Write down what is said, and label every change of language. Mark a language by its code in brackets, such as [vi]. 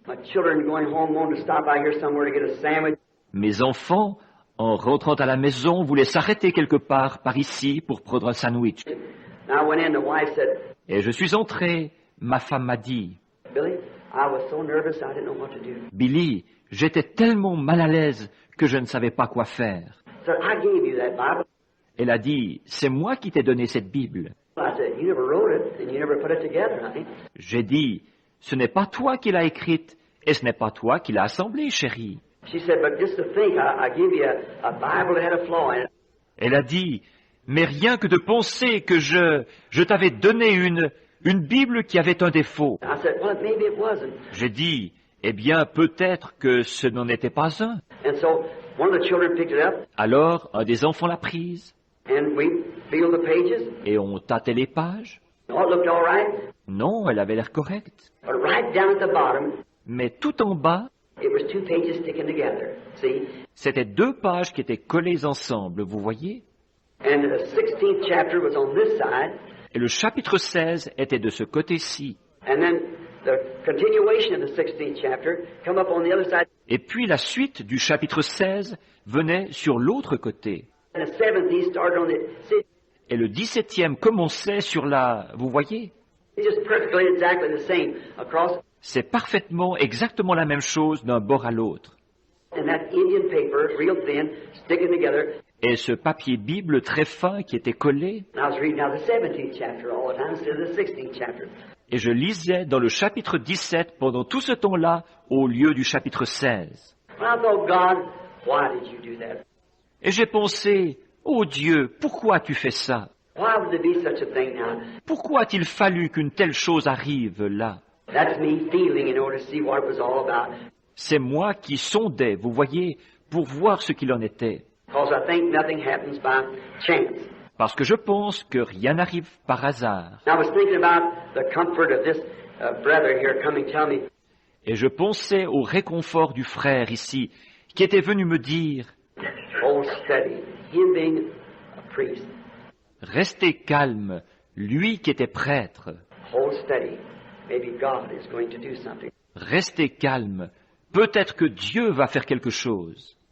[en] My children going home wanted to stop by here somewhere to get a sandwich. [fr] Mes enfants, en rentrant à la maison, voulaient s'arrêter quelque part par ici pour prendre un sandwich. [en] And I went in, the wife said, [fr] Et je suis entré, ma femme m'a dit, [en] Billy, I was so nervous I didn't know what to do. [fr] Billy, j'étais tellement mal à l'aise que je ne savais pas quoi faire. [en] So I gave you that Bible. [fr] Elle a dit, c'est moi qui t'ai donné cette Bible. [en] I said, you never wrote it and you never put it together, honey. [fr] J'ai dit, ce n'est pas toi qui l'as écrite et ce n'est pas toi qui l'as assemblée, chérie. [en] She said, but just to think, I give you a Bible that had a flaw in it. [fr] Elle a dit, mais rien que de penser que je t'avais donné une Bible qui avait un défaut. [en] I said, well, maybe it wasn't. [fr] J'ai dit, eh bien, peut-être que ce n'en était pas un. [en] And so one of the children picked it up, [fr] Alors, un des enfants l'a prise, [en] and we feel the pages. [fr] et on tâtait les pages. [en] Oh, it looked all right. [fr] Non, elle avait l'air correcte. [en] But right down at the bottom, [fr] Mais tout en bas, [en] it was two pages sticking together. See? [fr] c'était 2 pages qui étaient collées ensemble, vous voyez? [en] And the 16th chapter was on this side, [fr] Et le chapitre 16 était de ce côté-ci. [en] and then the continuation of the 16th chapter come up on the other side, [fr] Et puis la suite du chapitre 16 venait sur l'autre côté. [en] and the 17th started on the. See, [fr] Et le 17e commençait sur la... Vous voyez? [en] it's just perfectly exactly the same across. [fr] C'est parfaitement, exactement la même chose d'un bord à l'autre. [en] And that Indian paper, real thin, sticking together. [fr] Et ce papier Bible très fin qui était collé, [en] And I was reading now the 17th chapter all the time instead of the 16th chapter. [fr] et je lisais dans le chapitre 17 pendant tout ce temps-là au lieu du chapitre 16. [en] And I thought, God, why did you do that? [fr] Et j'ai pensé, oh Dieu, pourquoi tu fais ça? [en] Why would there be such a thing now? [fr] Pourquoi a-t-il fallu qu'une telle chose arrive là? [en] That's me feeling in order to see what it was all about. [fr] C'est moi qui sondais, vous voyez, pour voir ce qu'il en était. [en] Because I think nothing happens by chance. [fr] Parce que je pense que rien n'arrive par hasard. [en] And I was thinking about the comfort of this brother here coming to tell me, [fr] Et je pensais au réconfort du frère ici, qui était venu me dire, [en] oh, study, him being a priest. [fr] restez calme, lui qui était prêtre. [en] Oh, study. Maybe God is going to do something. [fr] Restez calme, peut-être que Dieu va faire quelque chose,